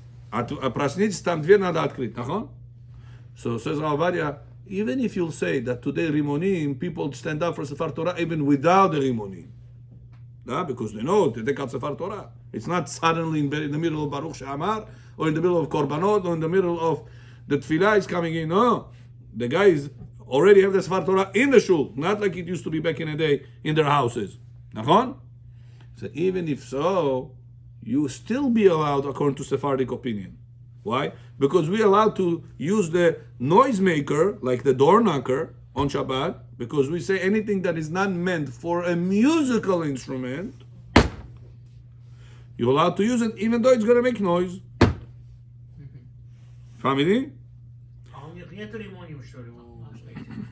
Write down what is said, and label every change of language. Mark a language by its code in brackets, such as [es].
[ru] А проснитесь, там дверь надо открыть, нахон? [en] So says Ravadia, even if you'll say that today Rimonim, people stand up for Sefer Torah even without the Rimonim. Because they know to take out Sefer Torah. It's not suddenly in the middle of Baruch She'amar, or in the middle of Korbanot, or in the middle of the Tfilah is coming in. No. The guys already have the Sefer Torah in the shul, not like it used to be back in the day in their houses. Nachon? So even if so, you still be allowed according to Sephardic opinion. Why? Because we allowed to use the noisemaker, like the door knocker, on Shabbat, because we say anything that is not meant for a musical instrument, you're allowed to use it even though it's going to make noise. Family? [ru] А у них нет ремонтов, что ли, у этих?